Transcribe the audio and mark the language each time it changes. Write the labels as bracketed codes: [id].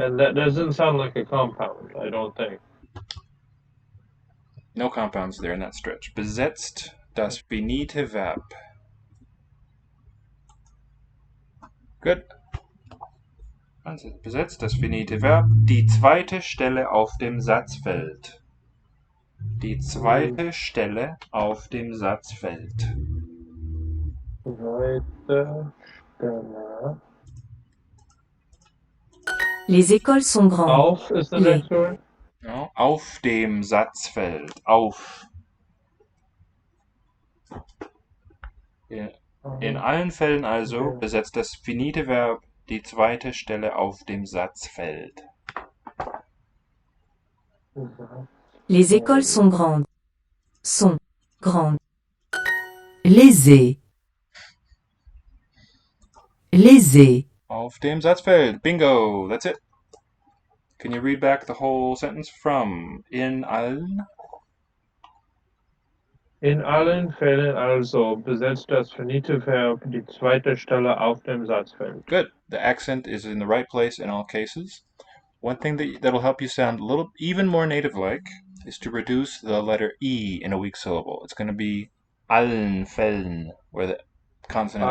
[en] And that doesn't sound like a compound, I don't think. No compounds there in that stretch. [de] Besetzt das finite Verb. [en] Good. [de] Besetzt das finite Verb die zweite Stelle auf dem Satzfeld. Die zweite Stelle auf dem Satzfeld. Zweite Stelle. [fr] Les écoles sont grandes. [de] Auf [en] is the [fr] Les. [en] next word? No, [de] auf dem Satzfeld. Auf. In allen Fällen also besetzt das finite Verb die zweite Stelle auf dem Satzfeld. [fr] Les écoles sont grandes. Sont grandes. Lésé. Lésé. [de] Auf dem Satzfeld. [en] Bingo. That's it. Can you read back the whole sentence from [de] in allen? In allen Fällen also besetzt das Vernitive-Verb die zweite Stelle auf dem Satzfeld. [en] Good. The accent is in the right place in all cases. One thing that'll help you sound a little even more native-like is to reduce the letter E in a weak syllable. It's going to be [de] allen Fällen, [en] where the consonant